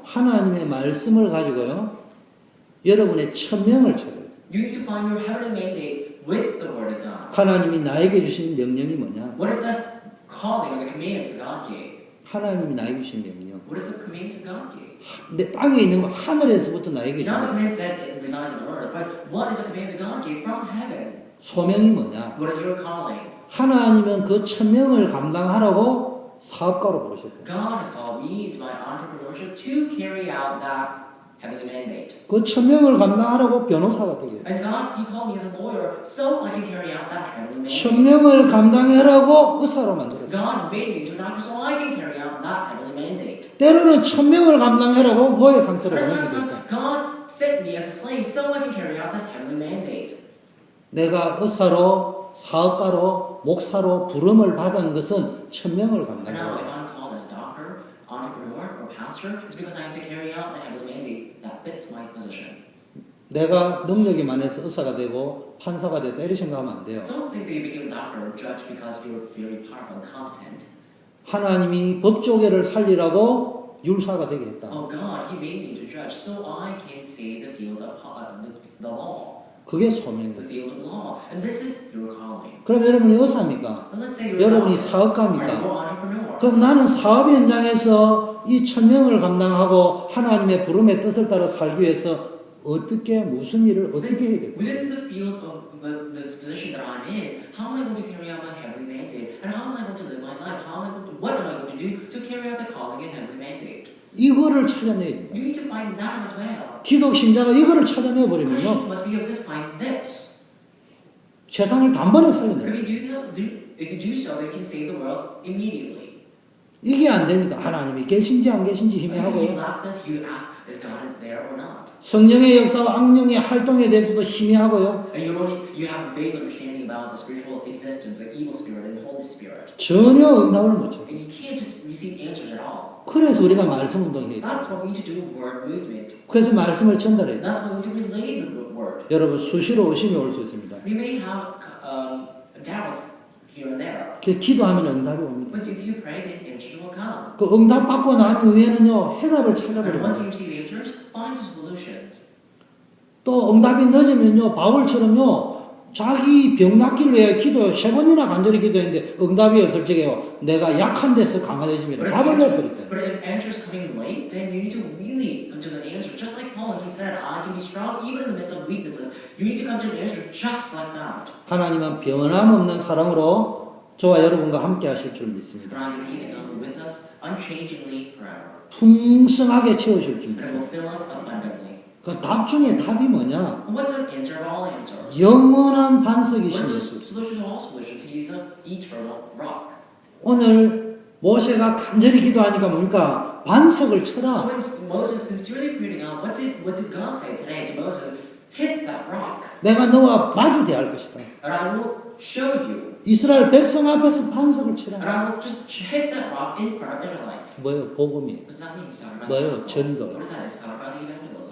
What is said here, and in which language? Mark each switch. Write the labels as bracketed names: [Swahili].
[Korean] 하나님의 말씀을 가지고요. 여러분의 천명을 찾아요. [English] You need to find your heavenly mandate with the word of God. [Korean] 하나님이 나에게 주신 명령이 뭐냐? [English] What is the calling or the commands that God gave? [Korean] 하나님이 나에게 주신 명령. [English] What is the commands that God gave? [Korean] 내 땅에 있는 거 하늘에서부터 나에게 [English] Not the commands that resides on earth, but what is the command that God gave from heaven? [Korean] 소명이 뭐냐? [English] What is your calling? [Korean] 하나님은 그 천명을 감당하라고 사업가로 부르셨다. [English] God has called me to my entrepreneurship to carry out that heavenly mandate. [Korean] 그 천명을 감당하라고 변호사가 되게. [English] And God, He called me as a lawyer so I can carry out that heavenly mandate. [Korean] 천명을 감당하라고 의사로 만들었다. [English] God made me to a doctor so I can carry out that heavenly mandate. [Korean] 때로는 천명을 감당하라고 노예 상태로 [English] But at [Korean] 보내기도 [English] times, [Korean] 했다. [English] God sent me as a slave so I can carry out that heavenly mandate. [Korean] 내가 의사로, 사업가로, 목사로 부름을 받은 것은 천명을 [English] And now, if [Korean] 감당하라. [English] I'm called as a doctor, entrepreneur, or pastor, it's because I have to carry out the heavenly mandate that fits my position. [Korean] 내가 능력이 많아서 의사가 되고 판사가 되고 이렇게 생각하면 안 돼요. [English] Don't think that you became a doctor or judge because you were very powerful and competent. [Korean] 하나님이 법조계를 살리라고 율사가 되게 했다. [English] Oh God, He made me to judge so I can see the field of the law, [Korean] 그게 [English] the [Korean] 소명이에요. [English] field of law, and this is your calling. [Korean] 그럼 여러분이 의사입니까? [English] And let's say you're [Korean] 여러분이 [English] a doctor, or [Korean] 사업가입니까? [English] you're an entrepreneur. [Korean] 그럼 나는 사업 현장에서 이 천명을 감당하고 하나님의 부름의 뜻을 따라 살기 위해서 어떻게 무슨 일을 어떻게 해야 될까? [English] Within the field of this position that I'm in, how am I going to carry out my heavenly mandate? And how am I going to live my life? What am I going to do to carry out the calling and heavenly mandate? [Korean] 이거를 찾아내야 돼요. [English] You need to find that as well. [Korean] 기독 신자가 이거를 찾아내 버리면요 [English] Christians must be able to find this. [Korean] 세상을 단번에 [English] But [Korean] 살려내요. [English] if you do so, they can save the world immediately. [Korean] 이게 안 되니까 하나님이 계신지 안 계신지 [English] Because you [Korean] 희미하고요. [English] lack this, you ask, is God there or not? [Korean] 성령의 역사와 악령의 활동에 대해서도 희미하고요. [English] And you have a vague understanding about the spiritual existence, the evil spirit and the Holy Spirit. [Korean] 전혀 응답을 못 줘요. [English] And you can't just receive answers at all. [Korean] 그래서 우리가 말씀 운동해야 돼요. [English] That's what we need to do word movement. [Korean] 그래서 말씀을 전달해야 돼요. [English] That's what we need to relay the word. [Korean] 여러분 수시로 의심이 올 수 있습니다. [English] We may have doubts here and there. [Korean] 그 기도하면 응답이 옵니다. [English] But if you pray, then answers will come. [Korean] 그 응답 받고 난 후에는요 해답을 [English] And [Korean] 찾아버려요. [English] once you receive answers, find solutions. [Korean] 또 응답이 늦으면요 바울처럼요 자기 병 낫기를 위해 기도 3번이나 간절히 기도했는데 응답이 없을 적에요 내가 약한 데서 강화해집니다. 답을 내버릴 [English] But if answers coming late, then you need to really come to the answer. Just like Paul, he said, I can be strong even in the midst of weaknesses. You need to come to the answer just like that. [Korean] 하나님은 변함없는 사랑으로 저와 여러분과 함께 하실 줄 믿습니다. [English] But I believe in God with us unchangingly forever. [Korean] 풍성하게 채우실 줄 [English] And it [Korean] 믿습니다. [English] will fill us abundantly. [Korean] 그 답 중에 답이 뭐냐? [English] And what's the answer of all answers? [Korean] 영원한 [English] What [Korean] 반석이신 [English] is [Korean] 예수. [English] the solution to all solutions? He's an eternal rock. [Korean] 오늘 모세가 간절히 기도하니까 뭡니까? 반석을 [English] So [Korean] 쳐라. [English] when Moses sincerely prayed to God, what did God say today to Moses? Hit that rock, [Korean] 내가 너와 마주 대할 것이다. [English] and I will show you. [Korean] 이스라엘 백성 앞에서 반석을 치라. [English] And I will just hit that rock in front of Israelites. [Korean] 뭐예요? 복음이에요. [English] What does that mean? It's talking about [Korean] 뭐예요? [English] the gospel. [Korean] 전도. [English] What is that? It's talking about the evangelism.